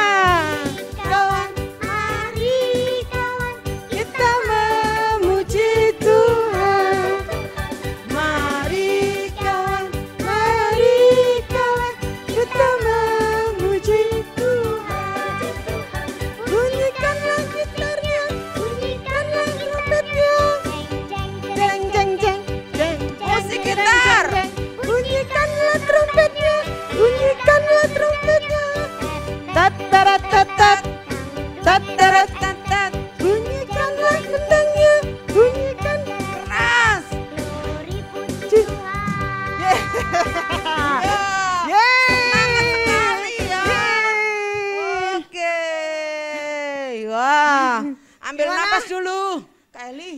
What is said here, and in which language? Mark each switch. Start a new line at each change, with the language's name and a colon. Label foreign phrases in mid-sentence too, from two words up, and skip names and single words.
Indonesian: Kawan, kita memuji Tuhan. Mari kawan, kita memuji Tuhan. Bunyikanlah gitarnya, bunyikanlah trompetnya. Jeng, jeng, jeng, jeng. Musik gitar. Bunyikanlah trompetnya, Tat-tarat-tat-tat, tat-tarat-tat-tat. Bunyikanlah gendangnya, bunyikan Keras. Sekali ya. Yeay. Oke. Wah. Ambil Gimana? napas Napas dulu, Kak Eli.